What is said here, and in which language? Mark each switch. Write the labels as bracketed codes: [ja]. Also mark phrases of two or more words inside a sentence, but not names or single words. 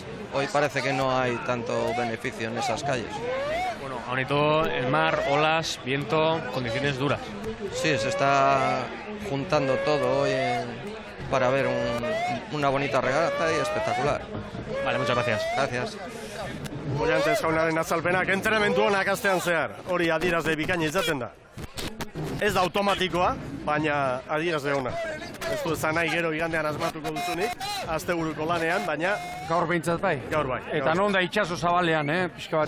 [es] Hoy parece que no hay tanto beneficio en esas calles. Bueno, aún y todo, el mar, olas, viento, condiciones duras. Sí, se está juntando todo hoy para ver una bonita regata y espectacular. Vale, muchas gracias. Gracias. [eu] Ollantzes jaunaren azalpenak entrenamendu onak astean zehar. Hori adierazle bikaina izaten da. Ez da automatikoa, baina adierazle ona. Ez du ezan nahi gero igandean asmatuko duzunik, asteburuko lanean, baina... Gaur behintzat bai. Gaur bai. Eta non da itxaso zabalean, pixka bat...